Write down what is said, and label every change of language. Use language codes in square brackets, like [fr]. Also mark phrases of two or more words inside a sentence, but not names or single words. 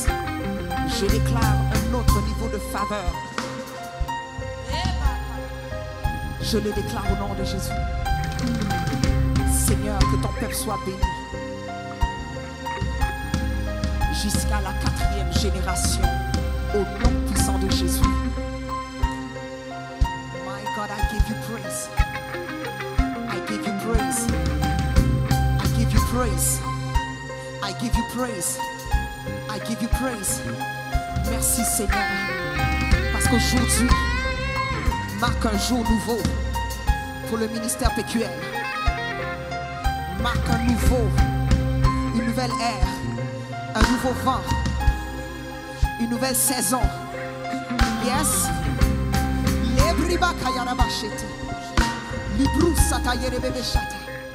[fr] Je déclare un autre niveau de faveur. Je le déclare au nom de Jésus. Seigneur, que ton peuple soit béni jusqu'à la 4e génération au nom puissant de Jésus. [en] My God, I give you praise. I give you praise. I give you praise. I give you praise. I give you praise. [fr] Merci Seigneur. Parce qu'aujourd'hui marque un jour nouveau pour le ministère PQL. Marque un nouveau, une nouvelle ère, un nouveau vent, une nouvelle saison. Yes. Librou satayere bebe shata.